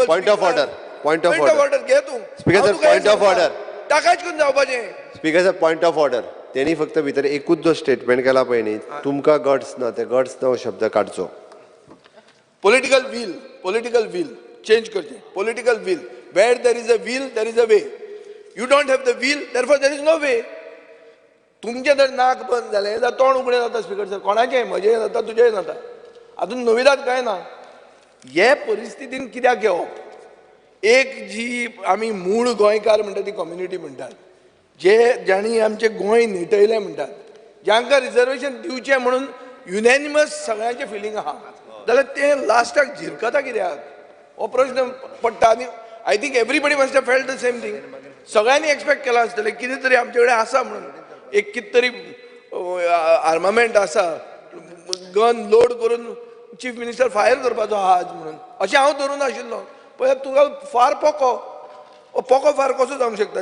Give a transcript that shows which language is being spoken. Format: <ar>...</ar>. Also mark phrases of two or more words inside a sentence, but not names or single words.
<en>point of order, point of order,</en> <kok>घे तूं.</kok> <en>speaker sir, point of order,</en> <kok>टाकायच करून जावपाचें.</kok> <en>speaker sir, point of order.</en> <kok>त्यांनी फक्त भितर एकूच जो स्टेटमेंट केला पळय न्ही, तुमकां गट्स ना, ते गट्स ना हो शब्द काडचो.</kok> <en>political will change करचें. political will, where there is a will there is a way. you don't have the will, therefore there is no way.</en> <kok>तुमचें जर नाक बंद जालें जाल्यार तोंड उगडें जाता.</kok> <en>speaker sir,</en> <kok>कोणाचें म्हजें जाता, तुजेंय जाता. हातून नविदाद कांय ना. हे परिस्थितीन कित्याक येवप? एक जी आमी मूळ गोंयकार म्हणटा ती कम्युनिटी म्हणटात, ज्यांनी आमचें गोंय निटयलें म्हणटात, ज्यांकां रिजर्वेशन दिवचें म्हणून युनॅनिमस सगळ्यांचें फिलींग आहा, जाल्यार तें लास्टाक झिरकता कित्याक? हो प्रश्न पडटा.</kok> <en>आनी I think everybody must have felt the same thing.</en> <kok>सगळ्यांनी एक्सपेक्ट केला आसतलें कितें तरी आमचे कडेन आसा म्हणून, एक कितें तरी आर्मामेंट आसा,</kok> <en>gun load</en> <kok>करून</kok> <en>chief minister</en> <kok>फायर करपाचो आहा आज म्हणून, अशें हांव धरून नाशिल्लो. पळय तुका फार पोको फार कसो जावंक शकता?</kok>